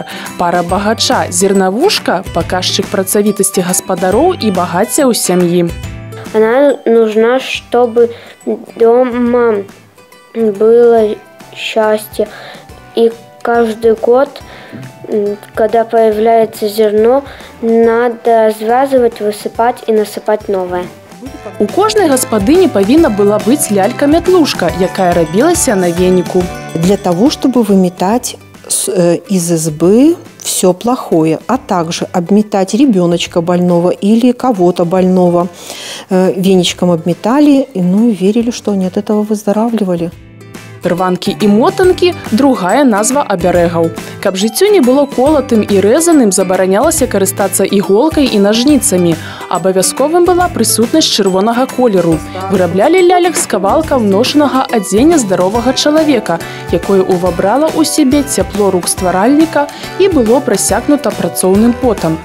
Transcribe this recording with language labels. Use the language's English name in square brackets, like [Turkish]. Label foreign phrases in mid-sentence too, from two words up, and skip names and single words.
[Belarusian] Пара багача, зернавушка – паказчык працавітасці гаспадароў і багацця ў сям'і. [Russian] Она нужна, чтобы дома было счастье. И каждый год, когда появляется зерно, надо связывать, высыпать и насыпать новое. [Belarusian] У кожнай гаспадыні павінна была быць лялька-мятлушка, якая рабілася на венику. [Russian] Для того, чтобы выметать из избы все плохое, а также обметать ребеночка больного или кого-то больного. Веничком обметали, ну и верили, что они от этого выздоравливали. [Belarusian] Рванкі і мотанкі – другая назва абярэгаў. Каб жыццё не было колатым і рэзаным, забаранялася карыстацца іголкай і нажніцамі. Абавязковым была прысутнасць чырвонага колеру. Выраблялі лялек з кавалкаў ношанага адзення здаровага чалавека, якое увабрала ў сябе цяпло рук стваральніка і было прасякнута працоўным потам.